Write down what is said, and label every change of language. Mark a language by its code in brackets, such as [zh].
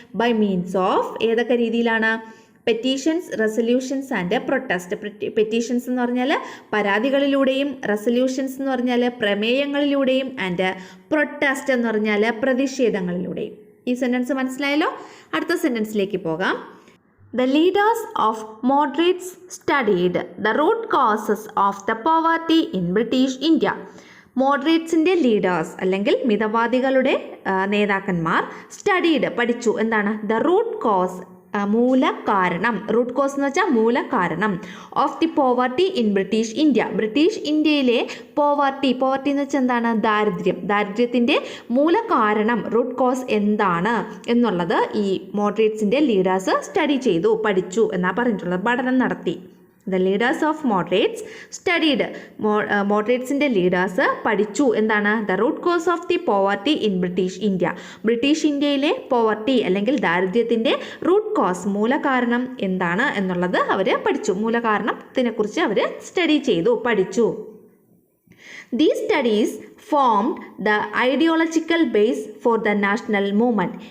[en] by means of [ml] ഏതൊക്കെ രീതിയിലാണ്? Petitions, resolutions and protest. Petitions എന്ന് പറഞ്ഞാൽ പരാതികളിലൂടെയും, റെസൊല്യൂഷൻസ് എന്ന് പറഞ്ഞാൽ പ്രമേയങ്ങളിലൂടെയും, ആൻഡ് പ്രൊട്ടസ്റ്റ് എന്ന് പറഞ്ഞാൽ പ്രതിഷേധങ്ങളിലൂടെയും. ഈ സെൻറ്റൻസ് മനസ്സിലായല്ലോ? അടുത്ത സെൻറ്റൻസിലേക്ക് പോകാം. [en] The leaders of moderates studied the root causes of the poverty in British India. [ml] മോഡറേറ്റ്സിൻ്റെ leaders അല്ലെങ്കിൽ മിതവാദികളുടെ നേതാക്കന്മാർ സ്റ്റഡീഡ് പഠിച്ചു. എന്താണ്? The root cause, മൂലകാരണം. Root cause എന്ന് വെച്ചാൽ മൂലകാരണം. [en] Of the poverty in British India. [ml] British ഇന്ത്യയിലെ പോവർട്ടി എന്ന് വെച്ചാൽ എന്താണ്? ദാരിദ്ര്യം. ദാരിദ്ര്യത്തിൻ്റെ മൂലകാരണം, റൂട്ട് കോസ് എന്താണ് എന്നുള്ളത് ഈ മോഡറേറ്റ്സിൻ്റെ ലീഡേഴ്സ് സ്റ്റഡി ചെയ്തു, പഠിച്ചു എന്നാണ് പറഞ്ഞിട്ടുള്ളത്. പഠനം നടത്തി. [en] The leaders of moderates studied. [ml] മോഡറേറ്റ്സിൻ്റെ leaders പഠിച്ചു. എന്താണ്? [en] The root cause of the poverty in British India. [ml] British ഇന്ത്യയിലെ പോവർട്ടി അല്ലെങ്കിൽ ദാരിദ്ര്യത്തിൻ്റെ റൂട്ട് കോസ്, മൂലകാരണം എന്താണ് എന്നുള്ളത് അവർ പഠിച്ചു. മൂലകാരണത്തിനെക്കുറിച്ച് അവർ സ്റ്റഡി ചെയ്തു, പഠിച്ചു. [en] These studies formed the ideological base for the national movement.